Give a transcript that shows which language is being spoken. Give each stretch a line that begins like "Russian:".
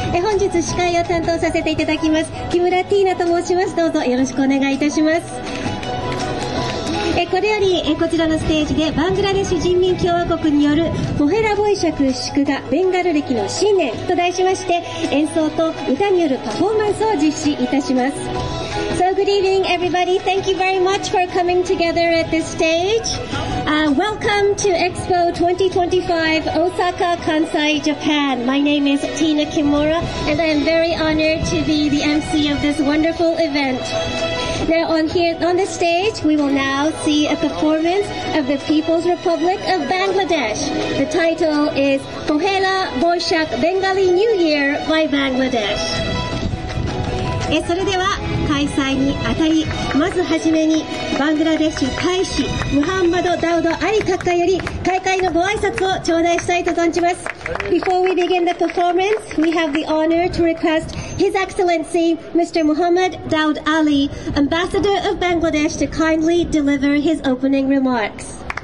Japanese: 本日司会を担当させていただきます木村ティーナと申します。どうぞよろしくお願いいたします。これよりこちらのステージでバングラデシュ人民共和国によるポヘラボイシャク祝賀ベンガル歴の新年と題しまして演奏と歌によるパフォーマンスを実施いたします。
English: So good evening everybody. Thank you very much for coming together at this stage. Welcome to Expo 2025 Osaka, Kansai, Japan. My name is Tina Kimura and I am very honored to be the MC of this wonderful event. Now on the stage, we will now see a performance of the People's Republic of Bangladesh. The title is Pohela Boishak Bengali New Year by Bangladesh.
Japanese: それでは開催にあたり、まずはじめにバングラデシュ大使ムハンマド・ダウド・アリ閣下より開会のご挨拶を頂戴したいと存じます。
English: Before we begin the performance, we have the honor to request His Excellency Mr. Muhammad Daud Ali, Ambassador of Bangladesh, to kindly deliver his opening remarks.